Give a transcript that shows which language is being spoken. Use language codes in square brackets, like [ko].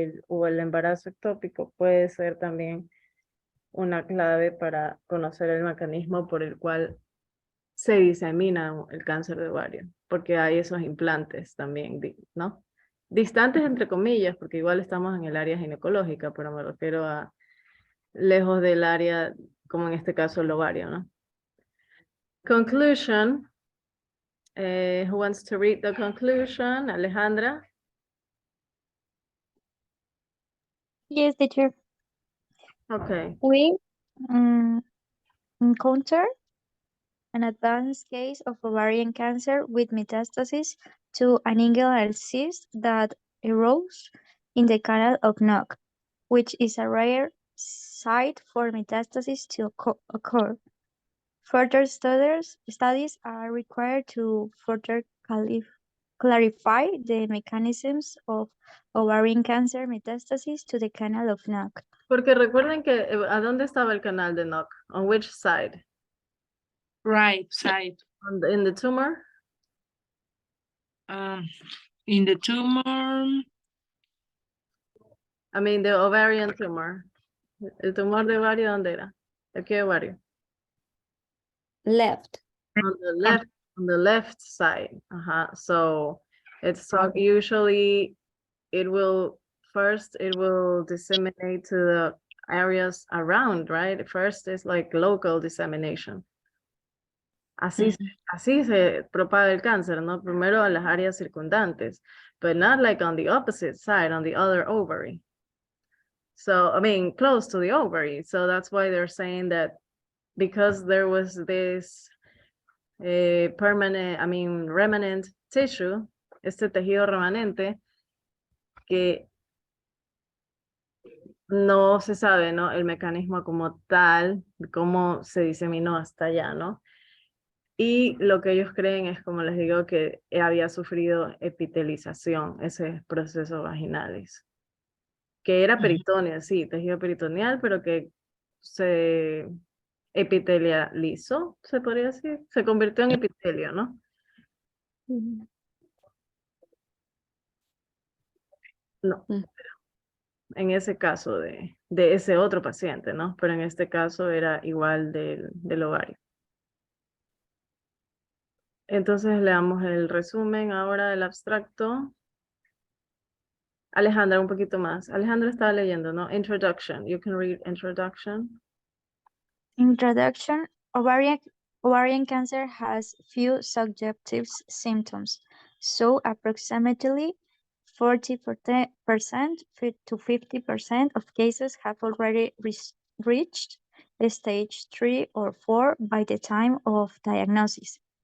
[es] O el embarazo ectópico puede ser también una clave para conocer el mecanismo por el cual se disemina el cáncer de ovario, porque hay esos implantes también, ¿no? Distantes entre comillas, porque igual estamos en el área ginecológica, pero me refiero a lejos del área, como en este caso el ovario, ¿no? Conclusion. [en] Who wants to read the conclusion? Alejandra? Yes, teacher. Okay. We encounter an advanced case of ovarian cancer with metastasis to an inguinal cyst that arose in the canal of Nuck, which is a rare site for metastasis to occur. Further studies are required to further clarify the mechanisms of ovarian cancer metastasis to the canal of Nuck. [es] Porque recuerden que, ¿a dónde estaba el canal de Nuck? [en] On which side? Right side. In the tumor? In the tumor. I mean, the ovarian tumor. [es] El tumor de ovario, ¿dónde era? ¿De qué ovario? [en] Left. On the left side. So it's usually it will disseminate to the areas around, right? First is like local dissemination. [es] Así se propaga el cáncer, ¿no? Primero a las áreas circundantes, [en] but not like on the opposite side, on the other ovary. So, I mean, close to the ovary. So that's why they're saying that because there was this remanent tissue, [es] este tejido remanente, que no se sabe, ¿no? El mecanismo como tal, cómo se diseminó hasta allá, ¿no? Y lo que ellos creen es, como les digo, que había sufrido epitelización, ese proceso vaginales. Que era peritoneo, sí, tejido peritoneal, pero que se epitelializó, se podría decir, se convirtió en epitelio, ¿no? No, en ese caso de ese otro paciente, ¿no? Pero en este caso era igual del ovario. Entonces leamos el resumen ahora del abstracto. Alejandra, un poquito más. Alejandra estaba leyendo, ¿no? [en] Introduction. You can read introduction. Introduction. Ovarian cancer has few subjective symptoms, so approximately 40% to 50% of cases have already reached stage 3 or 4 by the time of diagnosis.